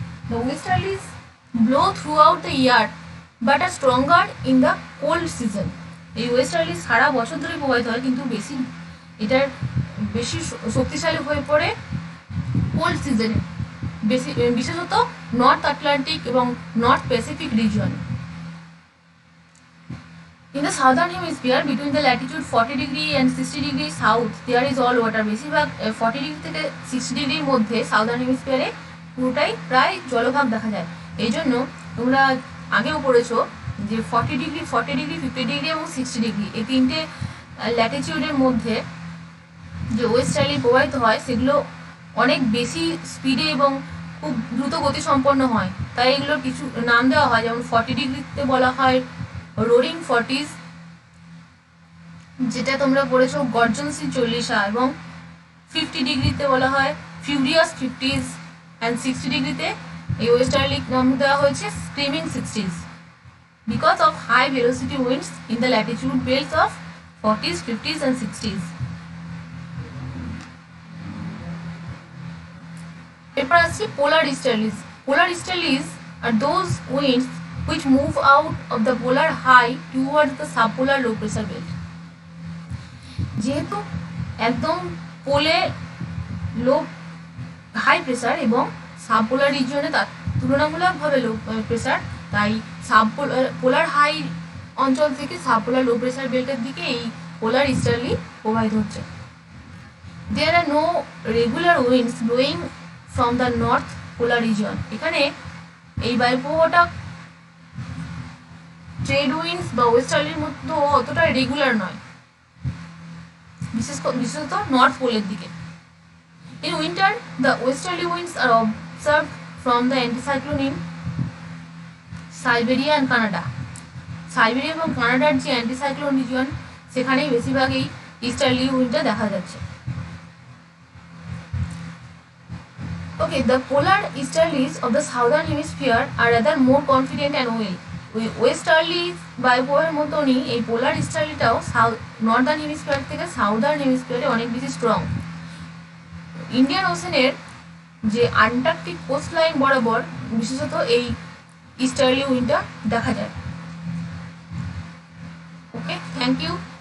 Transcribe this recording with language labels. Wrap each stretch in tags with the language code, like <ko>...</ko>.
<en>The westerlies blow throughout the year but are stronger in the cold season.</en> <bn>এই westerly সারা বছর ধরে প্রবাহিত হয়, কিন্তু এটার বেশি শক্তিশালী হয়ে পড়ে কোল্ড সিজনে, বিশেষত নর্থ আটলান্টিক এবং north Pacific region.</bn> <en>In the southern hemisphere, between the latitude 40 degree and 60 degree south, there is all water.</en> <bn>বেশিরভাগ 40 ডিগ্রি থেকে 60 ডিগ্রির মধ্যে সাউদার্ন হেমিস্ফিয়ারে পুরোটাই প্রায় জলভাগ দেখা যায়। এই জন্য তোমরা আগেও পড়েছো যে 40 ডিগ্রি, 50 ডিগ্রি এবং 60 ডিগ্রি এই তিনটে ল্যাটিটিউডের মধ্যে যে ওয়েস্টার্লি প্রবাহিত হয় সেগুলো অনেক বেশি স্পিডে এবং খুব দ্রুত গতি সম্পন্ন হয়, তাই এগুলোর কিছু নাম দেওয়া হয়। যেমন 40 ডিগ্রিতে বলা হয় রোরিং 40s, যেটা তোমরা পড়েছো গর্জনশীল 40 এবং 50 ডিগ্রিতে বলা হয় ফিউরিয়াস 50s অ্যান্ড 60 ডিগ্রিতে এই ওয়েস্টার্লি নাম দেওয়া হয়েছে screaming 60s,</bn> <en>Because of high velocity winds in the latitude belts of 40s, 50s and 60s।</en> <bn>এরপর আসছি পোলার ইস্টার্লিস।</bn> <en>Polar easterlies আর those winds which move out of the polar high towards the subpolar low pressure belt.</en> <bn>যেহেতু একদম পোলে লো high pressure এবং সাবপোলার রিজিয়নে তার তুলনামূলকভাবে low pressure, তাই পোলার high অঞ্চল থেকে সাবপোলার লো প্রেসার বেল্টের দিকে এই পোলার ইস্টার্লি প্রবাহিত হচ্ছে।</bn> <en>There are no regular winds blowing from the north polar region.</en> <bn>এখানে এই বায়ুপ্রবাহটা ট্রেড উইন্ডস বা ওয়েস্টার্লির মধ্যে অতটা রেগুলার নয়, বিশেষত নর্থ পোলের দিকে।</bn> <en>In winter, the westerly winds are observed from the anticyclone in Siberia and Canada.</en> <bn>Siberia এবং কানাডার যে অ্যান্টিসাইক্লোন রিজিয়ন, সেখানেই বেশিরভাগ এই ইস্টার্লি উইন্ডটা দেখা যাচ্ছে।</bn> <en>Okay, the polar easterlies of the southern hemisphere are rather more confident and well.</en> <bn>Westerly বায়ুপ্রবাহের মতনই এই পোলার ইস্টার্লিটাও নর্দার্ন হেমিস্ফিয়ার থেকে সাউদার্ন হেমিস্ফিয়ারে অনেক বেশি স্ট্রং। ইন্ডিয়ান ওশেনের যে আন্টার্কটিক কোস্ট লাইন বরাবর বিশেষত এই ইস্টার্লি উইন্ডটা দেখা যায়।</bn> <en>Okay, thank you.</en>